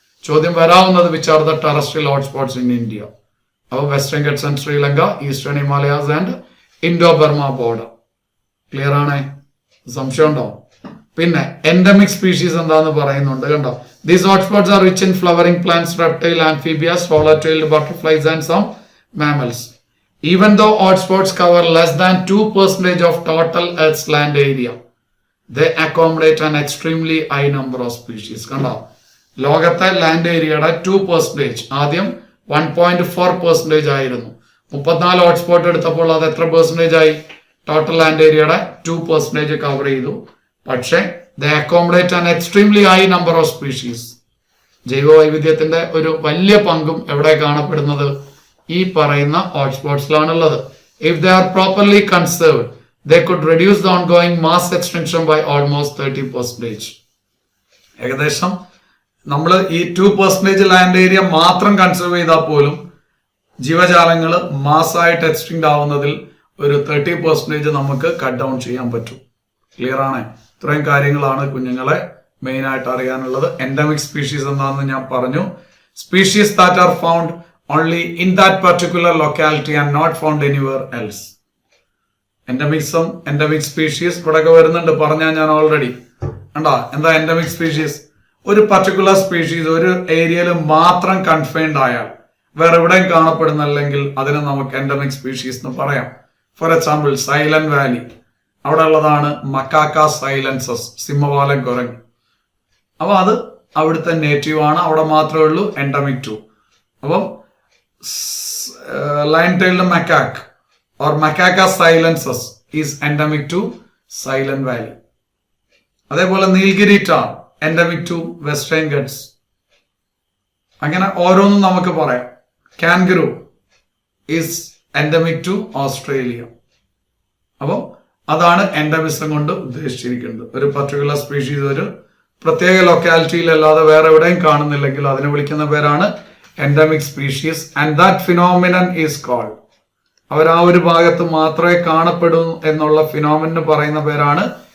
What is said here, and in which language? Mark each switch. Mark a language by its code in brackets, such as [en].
[ml] ചോദ്യം വരാവുന്നത് [en] Which are the terrestrial hotspots in India? അപ്പൊ Western Ghats and Sri Lanka, Eastern Himalayas and Indo Burma border. [ml] Clear ആണ്? സംശയം ഉണ്ടോ? പിന്നെ എൻഡമിക് സ്പീഷീസ് എന്താന്ന് പറയുന്നുണ്ട്. കണ്ടോ? [en] These hotspots are rich in flowering plants, reptile, amphibious, swallow-tailed butterflies and some mammals. Even though hotspots cover less than 2% of total Earth's land area, they accommodate an extremely high number of species. [ml] കണ്ടോ? ലോകത്തെ land ഏരിയയുടെ 2%, ആദ്യം 1.4% ആയിരുന്നു. 34 hotspot എടുത്തപ്പോൾ അത് എത്ര percentage ആയി? Total land ഏരിയയുടെ 2% കവർ ചെയ്തു. [en] പക്ഷേ they accommodate an extremely high number of species. [ml] ജൈവ വൈവിധ്യത്തിന്റെ ഒരു വലിയ പങ്കും എവിടെ കാണപ്പെടുന്നത്? ഈ പറയുന്ന ഹോട്ട്സ്പോട്ട്സിലാണുള്ളത്. [en] If they are properly conserved, they could reduce the ongoing mass extension by almost 30%. [ml] ഏകദേശം നമ്മൾ ഈ 2% ലാൻഡ് ഏരിയ മാത്രം കൺസേർവ് ചെയ്താൽ പോലും ജീവജാലങ്ങൾ മാസമായിട്ട് എക്സ്റ്റിങ്ക്ട് ആവുന്നതിൽ ഒരു 30% നമുക്ക് കട്ട് ഡൗൺ ചെയ്യാൻ പറ്റും. ക്ലിയർ ആണ്? ഇത്രയും കാര്യങ്ങളാണ് കുഞ്ഞുങ്ങളെ മെയിൻ ആയിട്ട് അറിയാനുള്ളത്. എൻഡമിക് സ്പീഷീസ് എന്താണെന്ന് ഞാൻ പറഞ്ഞു. [en] Species that are found only in that particular locality and not found anywhere else. [ml] endemic species ഇവിടെയൊക്കെ വരുന്നുണ്ട്, പറഞ്ഞാൽ ഞാൻ ഓൾറെഡി. കണ്ടാ? എന്താ എൻഡമിക് സ്പീഷീസ്? ഒരു പർട്ടിക്കുലർ സ്പീഷീസ് ഒരു ഏരിയയിൽ മാത്രം കൺഫൈൻഡ് ആയാൽ വേറെ എവിടെയും കാണപ്പെടുന്നില്ലെങ്കിൽ അതിനെ നമുക്ക് എൻഡമിക് സ്പീഷീസ് എന്ന് പറയാം. ഫോർ എക്സാമ്പിൾ സൈലന്റ് വാലി, അവിടെ ഉള്ളതാണ് മക്കാക്ക സൈലൻസസ്, സിംഹവാലൻ കുരങ്ങ്. അപ്പൊ അത് അവിടുത്തെ നേറ്റീവ് ആണ്, അവിടെ മാത്രമേ ഉള്ളൂ എൻഡമിക് ടു. [en] അപ്പം lion-tailed macaque or Macaca silensis is endemic to Silent Valley. അതേപോലെ Nilgiri tahr endemic to Western Ghats. [ml] അങ്ങനെ ഓരോന്നും നമുക്ക് പറയാം. കാൻഗറു [en] is endemic to Australia. [ml] അപ്പം അതാണ് എൻഡമിസം കൊണ്ട് ഉദ്ദേശിച്ചിരിക്കുന്നത്. ഒരു പർട്ടിക്കുലർ സ്പീഷീസ് ഒരു പ്രത്യേക ലൊക്കാലിറ്റിയിൽ അല്ലാതെ വേറെ എവിടെയും കാണുന്നില്ലെങ്കിൽ അതിനെ വിളിക്കുന്ന പേരാണ് endemic species, [en] and that phenomenon is called, [ml] അവർ ആ ഒരു ഭാഗത്ത് മാത്രമേ കാണപ്പെടൂ എന്നുള്ള ഫിനോമിനന് പറയുന്ന പേരാണ്